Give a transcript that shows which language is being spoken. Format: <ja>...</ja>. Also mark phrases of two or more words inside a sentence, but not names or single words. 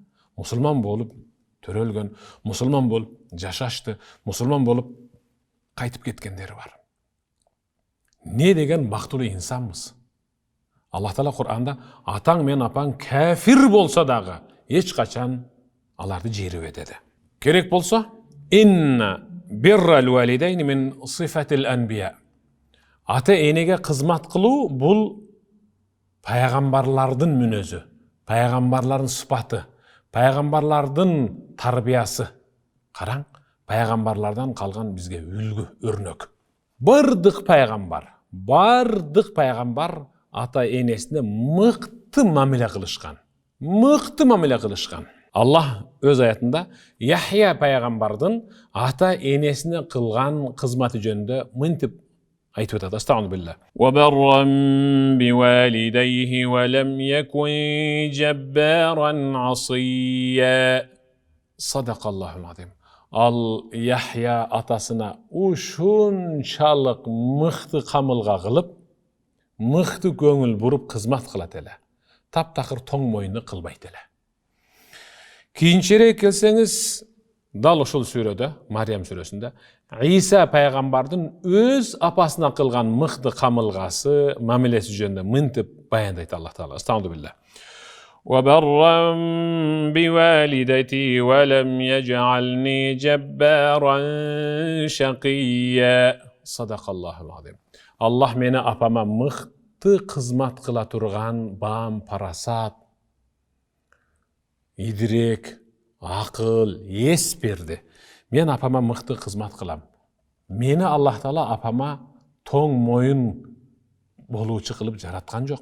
<ky>Мусулман болуп төрөлгөн, мусулман болуп жашашты, мусулман болуп кайтып кеткендери бар. Не деген бактылуу инсанбыз. Аллах Таала Кур'анда атаң менен апаң кафир болсо дагы эч качан аларды жерибе деди. Керек болсо,</ky> <ar>إن بر الوالدين من صفات الأنبياء.</ar> <ky>Ата-энеге кызмат кылуу бул пайгамбарлардын мүнөзү, пайгамбарлардын сыпаты, пайгамбарлардын тарбиясы. Караң, пайгамбарлардан калган бизге үлгү, өрнөк. Бардык пайгамбар ата-энесине мыкты мамиле кылышкан. Мыкты мамиле кылышкан. Аллах өз аятында Яхья пайгамбардын ата-энесине кылган кызматы жөнүндө мынтип айтып атат.</ky> <ar>أستغفر الله بالله. وبرا بوالديه ولم يكن جبارا عصيا. صدق الله العظيم.</ar> <ky>Ал Яхья атасына ушунчалык мыкты камылга кылып, мыкты көңүл буруп кызмат кылат эле. Таптакыр тоң мойнду кылбайт эле. Кийинчерээк келсеңиз, дал ошол сүрөдө, Мариям сүрөсүндө, Иса пайгамбардын өз апасына кылган мыкты камылгасы, мамилеси жөнүндө мынтип баяндайт Аллах Таала.</ky> <ar>أستغفر الله. وبرا بوالدتي ولم يجعلني جبارا شقيا صدق الله العظيم.</ar> <ky>Аллах мени апама мыкты кызмат кыла турган бам, парасат, идрек, акыл, эс берди. Мен апама мыкты кызмат кылам. Мени Аллах Таала апама тоң моюн болуучу кылып жараткан жок.</ky>